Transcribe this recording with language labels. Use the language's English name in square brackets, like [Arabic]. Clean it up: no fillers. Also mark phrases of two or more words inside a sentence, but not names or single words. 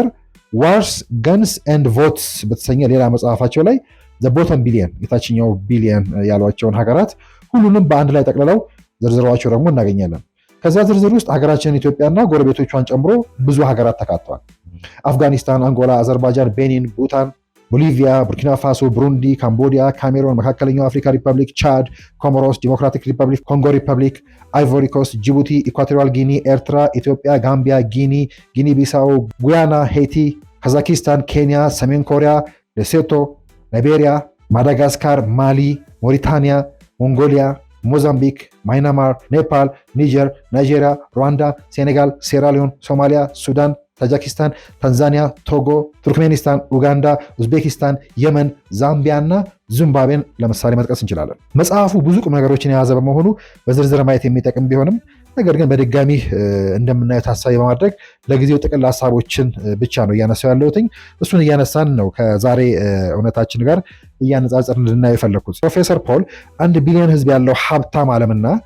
[Amharic] ዋርስ ገንስ ኤንድ ቮትስ በተሰኘ ሌላ መጽሐፋቸው ላይ ዘ ቦተም ቢሊየን የታችኛው ቢሊየን ያሏቸውን ሀገራት ሁሉንም በአንድ ላይ ጠቅልለው ዝርዝሯቸው ደግሞ እናገኛለን። ከዛ ዝርዝር ውስጥ ሀገራችን ኢትዮጵያና ጎረቤቶቿን ጨምሮ ብዙ ሀገራት ተካተዋል። አፍጋኒስታን፣ አንጎላ፣ አዘርባይጃን፣ ቤኒን፣ ቡታን፣ ቦሊቪያ፣ ቡርኪና ፋሶ፣ ብሩንዲ፣ ካምቦዲያ፣ ካሜሮን፣ መካከለኛው አፍሪካ ሪፐብሊክ፣ ቻድ፣ ኮሞሮስ፣ ዲሞክራቲክ ሪፐብሊክ፣ ኮንጎ ሪፐብሊክ፣ አይቮሪ ኮስት፣ ጅቡቲ፣ ኢኳቶሪያል ጊኒ፣ ኤርትራ፣ ኢትዮጵያ፣ ጋምቢያ፣ ጊኒ ቢሳው፣ ጉያና፣ ሄይቲ፣ ካዛኪስታን፣ ኬንያ፣ ሰሜን ኮሪያ፣ ሌሶቶ፣ ላይቤሪያ፣ ማዳጋስካር፣ ማሊ፣ ሞሪታኒያ፣ ሞንጎሊያ፣ ሞዛምቢክ፣ ማይናማር፣ ኔፓል፣ ኒጀር፣ ናይጄሪያ፣ ሩዋንዳ፣ ሴኔጋል፣ ሴራሊዮን፣ ሶማሊያ፣ ሱዳን፣ ታጂኪስታን፣ ታንዛኒያ፣ ቶጎ፣ ቱርክሜኒስታን፣ ኡጋንዳ፣ ኡዝቤኪስታን፣ የመን፣ ዛምቢያ እና ዚምባብዌን ለምሳሌ መጥቀስ እንችላለን። መጽሐፉ ብዙ ቁም ነገሮችን የያዘ በመሆኑ በዝርዝር ማየት የሚጠቅም ቢሆንም ነገር ግን በድጋሚ እንደምናየው ታሳቢ በማድረግ ለጊዜው ጥቅል ሀሳቦችን ብቻ ነው እያነሳው ያለሁትኝ። እሱን እያነሳን ነው ከዛሬ እውነታችን ጋር እያነጻጸርን እንድናየው የፈለግኩት። ፕሮፌሰር ፖል 1 ቢሊዮን ህዝብ ያለው ሀብታም ዓለምና